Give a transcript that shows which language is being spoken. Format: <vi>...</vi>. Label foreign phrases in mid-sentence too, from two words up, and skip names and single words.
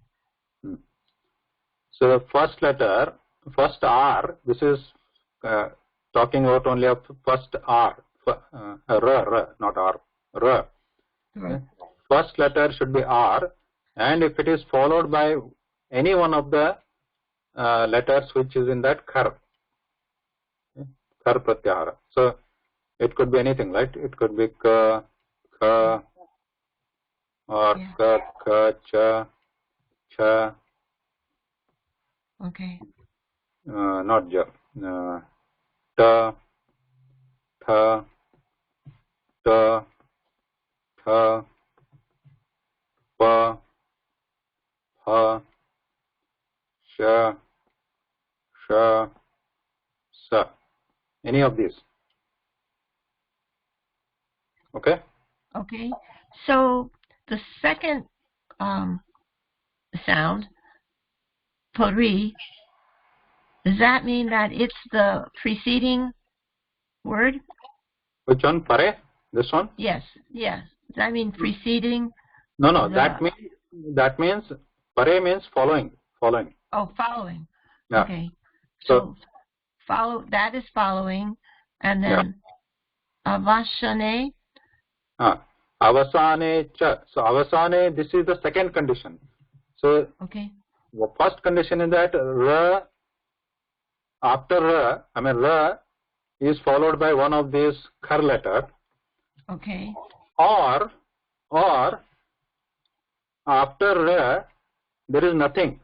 <en>So the first letter, first R, this is talking about only of first R, ra, not R, ra. Right. First letter should be R, and if it is followed by any one of the letters which is in that</en> <sa>khar pratyahara.</sa> <en>So it could be anything, right? It could be</en> <sa>ka, kha, or ka, kha, cha, cha.</sa> <en>Okay. Not ja.</en> <sa>Ta, tha, ta, tha, pa, pha, sha, sha, sa.</sa> <en>Any of these. Okay? Okay. So the second sound, pari, does that mean that it's the preceding word? Which one? Pare? This one? Yes. Does that mean preceding? No. That means pare means following. Oh, following. Yeah. Okay. So that is following, and then avasane.</en> <sa>Avasane cha.</sa> <en>So avasane, this is the second condition. So okay. The first condition is that ra, after ra, ra is followed by one of these khar letter. Okay. Or after ra there is nothing.</en>